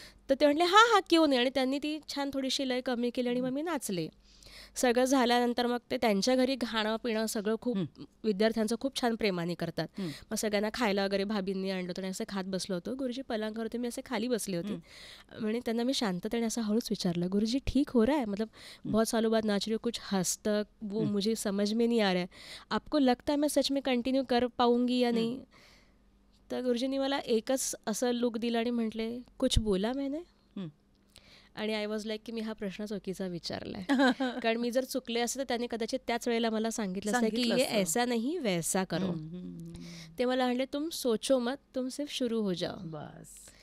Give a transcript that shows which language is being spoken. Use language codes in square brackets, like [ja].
[mr] तर ते म्हटले हा क्यों नाही. आणि त्यांनी ती छान थोडीशी लय कमी केली आणि मग मी नाचले. सगळं झाल्यानंतर मग ते त्यांच्या घरी खाणं पिणं सगळं खूप विद्यार्थ्यांचं खूप छान प्रेमाने करतात. मग सगळ्यांना खायला वगैरे भाभींनी आणलं होतं आणि असं खात बसलो होतो. गुरुजी पलंगावर होते, मी असे खाली बसले होते. म्हणजे त्यांना मी शांततेने असं हळूच विचारलं, [hi] गुरुजी ठीक हो रहा है, मतलब बहुत सालों बाद नाच रही हो, कुछ हद तक वो मुझे समझ में नहीं आ रहा है, आपको लगता है मैं सच में कंटिन्यू कर पाऊंगी या नाही. [mr] तर गुरुजींनी मला एकच असं लुक दिलं आणि म्हटले [hi] कुछ बोला मैंने. [mr] आणि [en] I was like [mr] की मी हा प्रश्न चुकीचा विचारलाय. कारण मी जर चुकले असते तर त्यांनी कदाचित त्याच वेळेला मला सांगितलं असतं की [hi] ये ऐसा नाही वैसा करो. [mr] ते मला म्हणले [hi] तुम सोचो मत, तुम सिर्फ शुरू हो जाओ बस.